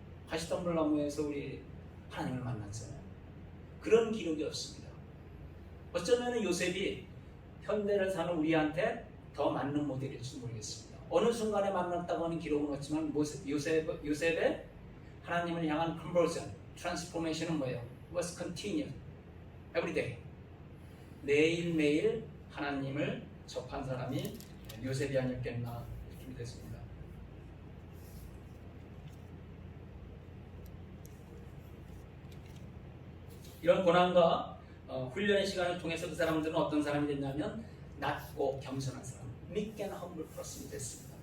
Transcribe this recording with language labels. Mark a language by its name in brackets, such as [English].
[Korean] 가시덤불나무에서 우리 하나님을 만났잖아요. 그런 기록이 없습니다. 어쩌면 요셉이 현대를 사는 우리한테 더 맞는 모델일지 모르겠습니다. 어느 순간에 만났다고 하는 기록은 없지만 요셉의 하나님을 향한 conversion, transformation은 뭐예요? [English] It was continued, every day. [Korean] 매일매일 하나님을 접한 사람이 요셉이 아니었겠나 이렇게 믿었습니다. 이런 고난과 훈련의 시간을 통해서 그 사람들은 어떤 사람이 됐냐면 낮고 겸손한 사람, [English] meek and humble person [Korean] 이 됐습니다.